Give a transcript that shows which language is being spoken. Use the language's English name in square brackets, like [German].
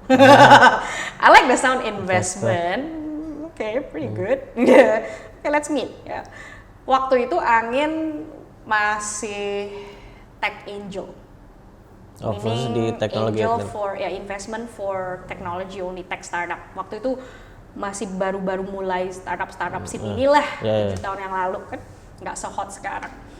[English] I like the sound investment. Okay, pretty good. Okay, let's meet. Ya. [Indonesian] Waktu itu angin masih tech angel. Fokus di teknologi. [English] Angel for investment for technology only, tech startup. [Indonesian] Waktu itu masih baru-baru mulai startup scene inilah 7 tahun yang lalu kan, nggak se-hot sekarang.